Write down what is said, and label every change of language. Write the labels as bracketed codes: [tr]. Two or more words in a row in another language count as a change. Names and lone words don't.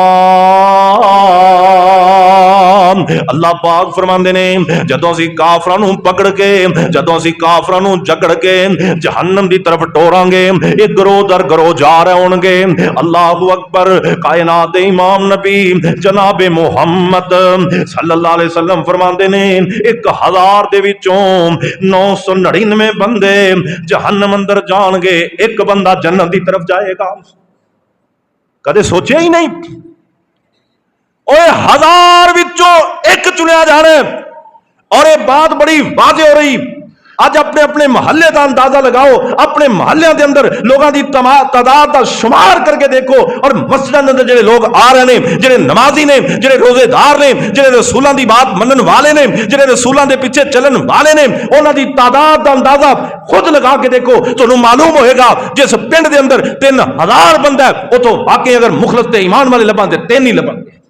[pa] اللہ پاک فرماندے نے جدوں اسیں کافراں نوں پکڑ کے، جدوں اسیں کافراں نوں جکڑ کے جہنم دی طرف ٹورانگے، اک گروہ در گروہ جا رہے ہونگے. [ar] الله أكبر. [pa] کائنات دے امام نبی جناب محمد [ar] صلى الله عليه وسلم [pa] فرماندے نے 1000 دے وچوں 999 بندے جہنم اندر جانگے، اک بندہ جنت کی طرف جائے گا. کدے سوچا ہی نہیں. اوئے 1000 وچوں اک چنیا جانا، اور یہ بات بڑی واضح ہو رہی. [ur] آج اپنے اپنے محلے کا اندازہ لگاؤ، اپنے محلے کے اندر لوگوں کی تعداد کا شمار کرکے دیکھو، اور مسجد کے اندر جو لوگ آ رہے ہیں، جو نمازی نے، جو روزے دار نے، جو رسولوں کی بات منن والے نے، جو رسولوں کے پیچھے چلن والے نے، انہوں نے تعداد کا اندازہ خود لگا کے دیکھو, [pa] تو معلوم ہوئے گا جس پنڈ کے اندر 3000 بندہ ہے، وہ تو واقعی اگر مخلص ایمان والے لبھانگے 3 ہی لبھانگے.